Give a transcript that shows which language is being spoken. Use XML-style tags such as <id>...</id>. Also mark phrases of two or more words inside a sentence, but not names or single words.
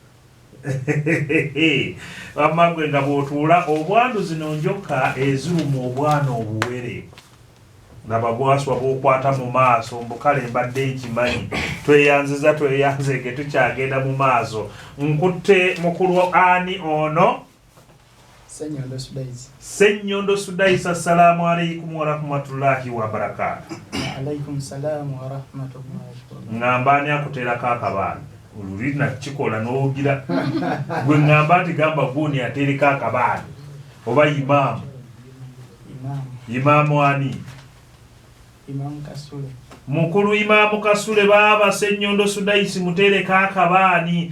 <lg>Wamma nga bw'otuula obwandu zino njoka eziruma obwana obuwere. Laba bwaswa bw'okwata mu maaso mbukale mbadde nkimanyi. Tweyanzege tukyagenda mu maaso. Nkutte mukulu ani ono? Sennyondo Sudaisi,</lg> <ar>السلام عليكم ورحمة الله وبركاته. عليكم السلام ورحمة الله وبركاته.</ar> <lg>Ngamba ani akuteerako akabaana? Oluli nakikola n'ogira. Gwe ngamba nti gamba guni ateereko akabaana. Oba imaamu. Imaamu ani? Imaamu Kasule. Mukulu Imaamu Kasule baba Sennyondo Sudaisi muteereko akabaani.</lg>